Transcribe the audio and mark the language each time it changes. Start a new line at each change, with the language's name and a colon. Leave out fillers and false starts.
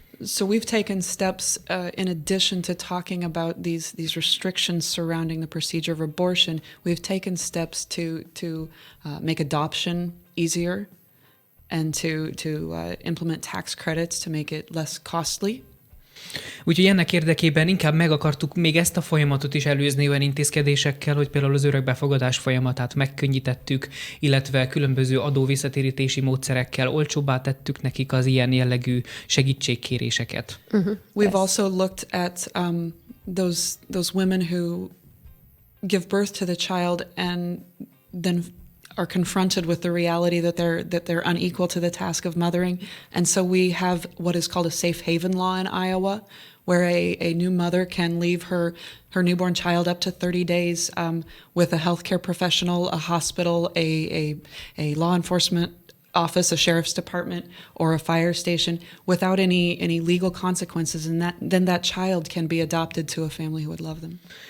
English: So we've taken steps in addition to talking about these restrictions surrounding the procedure of abortion. We've taken steps to make adoption easier and to implement tax credits to make it less costly.
Hungarian: Úgyhogy ennek érdekében inkább meg akartuk még ezt a folyamatot is előzni olyan intézkedésekkel, hogy például az örökbefogadás folyamatát megkönnyítettük, illetve különböző adóvisszatérítési módszerekkel olcsóbbá tettük nekik az ilyen jellegű segítségkéréseket.
English: We've also looked at those women who give birth to the child and then are confronted with the reality that they're unequal to the task of mothering. And so we have what is called a safe haven law in Iowa, where a new mother can leave her newborn child up to 30 days with a healthcare professional, a hospital, a law enforcement office, a sheriff's department, or a fire station without any legal consequences, and then that child can be adopted to a family who would love them.